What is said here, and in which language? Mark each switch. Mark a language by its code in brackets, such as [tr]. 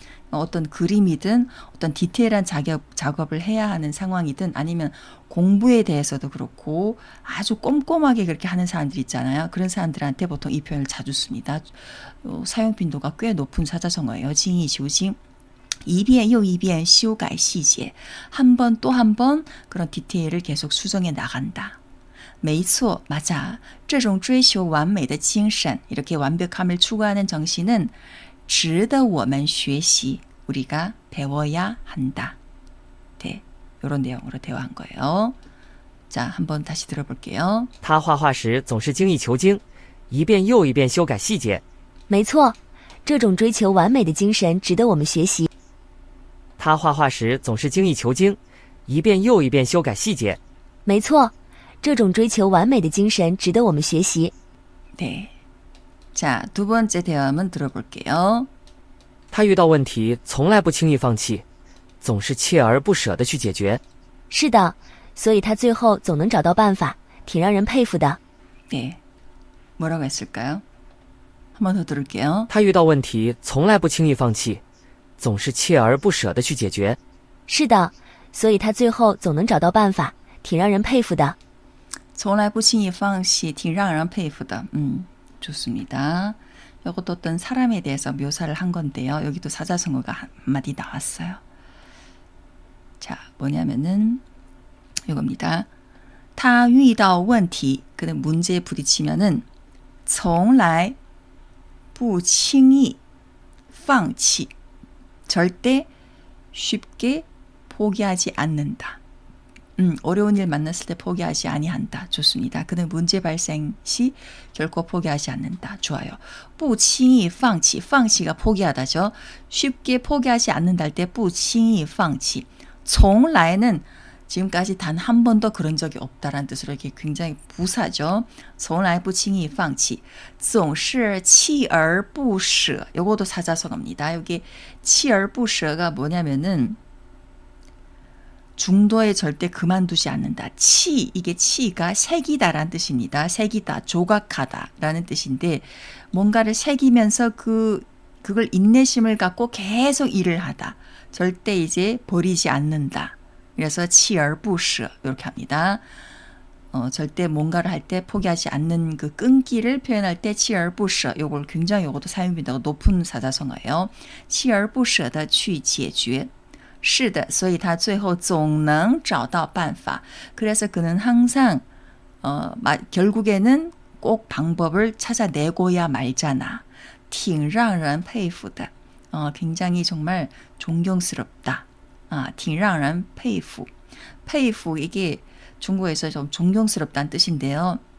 [ko] 어떤 그림이든 어떤 디테일한 작업을 해야 하는 상황이든 아니면 공부에 대해서도 그렇고 아주 꼼꼼하게 그렇게 하는 사람들 있잖아요. 그런 사람들한테 보통 이 표현을 자주 씁니다. 사용 빈도가 꽤 높은 사자성어예요. [zh] 징이求精. 一遍又一遍修改细节. [ko] 한 번 또 한 번 그런 디테일을 계속 수정해 나간다. [zh] 没错, [ko] 맞아. [zh] 这种追求完美的精神, [ko] 이렇게 완벽함을 추구하는 정신은 [zh] 值得我们学习. [ko] 우리가 배워야 한다. 네, 이런 내용으로 대화한 거예요. 자, 한번 다시 들어볼게요. [zh] 他画画时总是精益求精，一遍又一遍修改细节。没错，这种追求完美的精神值得我们学习。他画画时总是精益求精，一遍又一遍修改细节。没错，这种追求完美的精神值得我们学习。 [ko] 네. 자, 두 번째 대화문 들어볼게요. [zh] 他遇到问题从来不轻易放弃，总是锲而不舍地去解决。是的，所以他最后总能找到办法，挺让人佩服的。 [ko] 네. 뭐라고 했을까요? 한 번 더 들을게요. [zh] 他遇到问题从来不轻易放弃，总是锲而不舍地去解决。是的，所以他最后总能找到办法，挺让人佩服的。从来不轻易放弃,挺让人佩服的. [ko] 좋습니다. 이것도 어떤 사람에 대해서 묘사를 한 건데요. 여기도 사자성어가 한마디 나왔어요. 자, 뭐냐면은 이겁니다. [zh] 他遇到问题, [ko] 그는 문제에 부딪히면은 [zh] 从来不轻易放弃, [ko] 절대 쉽게 포기하지 않는다. 어려운 일 만났을 때 포기하지 아니한다. 좋습니다. 그는 문제 발생 시 결코 포기하지 않는다. 좋아요. [zh] 不轻易放弃, [ko] 放弃가 포기하다죠. 쉽게 포기하지 않는다 할 때 [zh] 不轻易放弃. [ko] 从来는 지금까지 단 한 번도 그런 적이 없다라는 뜻으로 이렇게 굉장히 부사죠. [zh] 从来不轻易放弃.总是锲而不舍. [ko] 요것도 사자성어입니다. 여기 锲而不舍가 뭐냐면은 중도에 절대 그만두지 않는다. 치, 이게 치가 새기다라는 뜻입니다. 새기다, 조각하다라는 뜻인데 뭔가를 새기면서 그걸 인내심을 갖고 계속 일을 하다. 절대 이제 버리지 않는다. 그래서 锲而不舍 이렇게 합니다. 절대 뭔가를 할 때 포기하지 않는 그 끈기를 표현할 때 锲而不舍 요걸 굉장히 요것도 사용빈도가 높은 사자성어예요. [zh] 锲而不舍地去解决. 是的, 所以他最后总能找到办法. [ko] 그래서 그는 항상 결국에는 꼭 방법을 찾아내고야 말잖아. [zh] 挺让人佩服的. [ko] 굉장히 정말 존경스럽다. [zh] 挺让人佩服. [ko] 佩服 이게 중국에서 좀 존경스럽다는 뜻인데요.